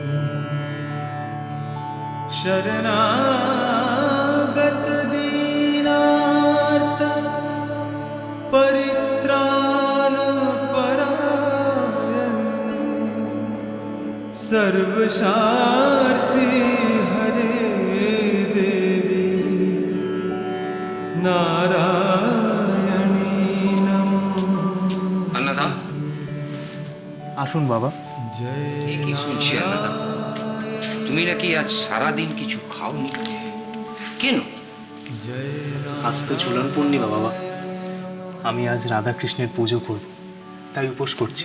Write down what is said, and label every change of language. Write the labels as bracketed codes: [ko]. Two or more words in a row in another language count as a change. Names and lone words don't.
[sa] शरणागत दीनार्त परित्राण सर्वशार्ति हरे देवी नारायणी नमो। [bn] अन्नदा, আসুন বাবা। এ কি শুনছি अन्नदा? তুমি নাকি আজ সারাদিন কিছু খাওনি, কেন? আজ তো ঝুলন পূর্ণিমা বাবা। আমি আজ রাধাকৃষ্ণের পুজো করব, তাই উপোস করছি।